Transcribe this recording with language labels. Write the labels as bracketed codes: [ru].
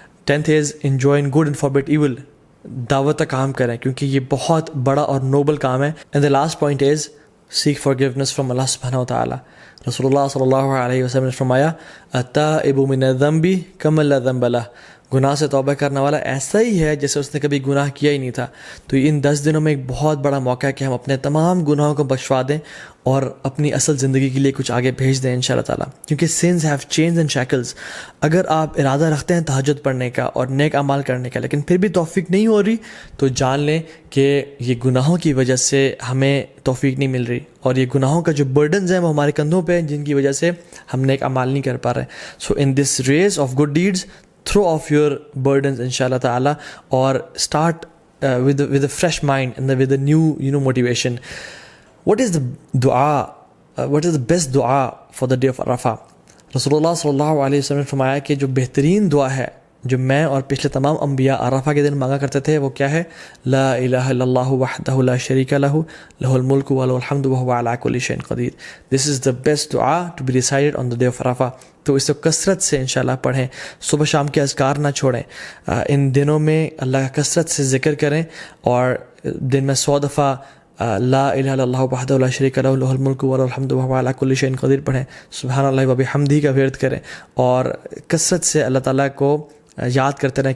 [en] 10th is enjoin good and forbid evil. [ur] دعوت کا کام کریں کیونکہ یہ بہت بڑا اور نوبل کام ہے. [en] and the last point is seek forgiveness from Allah subhanahu wa ta'ala. [ur] رسول اللہ صلی اللہ علیہ وسلم نے فرمایا [ar] التائب من الذنب کمن لا ذنب لہ. [ur] گناہ سے توبہ کرنے والا ایسا ہی ہے جیسے اس نے کبھی گناہ کیا ہی نہیں تھا. تو ان 10 دنوں میں ایک بہت بڑا موقع ہے کہ ہم اپنے تمام گناہوں کو بخشوا دیں اور اپنی اصل زندگی کے لیے کچھ آگے بھیج دیں انشاءاللہ تعالیٰ. [en] کیونکہ sins have chains and shackles. [ur] اگر آپ ارادہ رکھتے ہیں تہجد پڑھنے کا اور نیک اعمال کرنے کا, لیکن پھر بھی توفیق نہیں ہو رہی, تو جان لیں کہ یہ گناہوں کی وجہ سے ہمیں توفیق نہیں مل رہی, اور یہ گناہوں کا جو برڈنز ہیں وہ ہمارے کندھوں پہ ہیں, جن کی وجہ سے ہم نیک اعمال نہیں کر پا رہے. [en] So in this race of good deeds throw off your burdens inshallah ta'ala, or start with a fresh mind and with a new motivation. What is the dua, what is the best dua for the day of Arafah? [ur] Rasulullah sallallahu alayhi wa sallam نے فرمایا کہ جو بہترین دعا ہے جو میں اور پچھلے تمام انبیاء عرفہ کے دن مانگا کرتے تھے وہ کیا ہے؟ [ar] لا الہ الا اللہ وحدہ لا شریک لہ لہ الملک و لہ الحمد وہو علی کل شیء قدیر. [en] This is the best دعا to be recited on the day of Arafah. [ur] تو اس کو کثرت سے انشاءاللہ پڑھیں, صبح شام کے اذکار نہ چھوڑیں. ان دنوں میں اللہ کا کثرت سے ذکر کریں, اور دن میں 100 دفعہ [ar] لا الہ الا اللہ وحدہ لا شریک لہ لہ الملک و لہ الحمد وہو علی کل شیء قدیر [ur] پڑھیں. سبحان اللہ و بحمدہ کا ورد کریں, اور کثرت سے اللہ تعالیٰ کو یاد کرتے رہیں.